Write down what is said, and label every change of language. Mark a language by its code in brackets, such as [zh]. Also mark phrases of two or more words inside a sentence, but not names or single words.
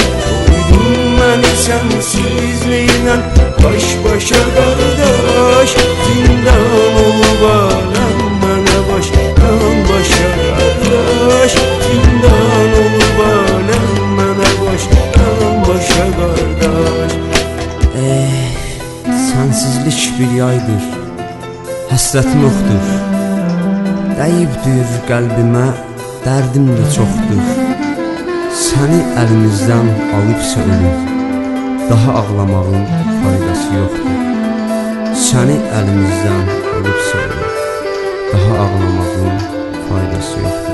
[tr] Koydun beni sensizliğinle baş başa kardeş. Zindan olup alem bana baştan başa kardeş. Zindan olup alem bana baştan başa kardeş. [az] Sensizlik bir yaydır, həsrətim yoxdur. Dəyibdir qəlbimə, dərdim də çoxdur. Səni əlimizdən alıbsa ölüm, daha ağlamağın faydası yoxdur. Səni əlimizdən alıbsa ölüm, daha ağlamağın faydası yoxdur.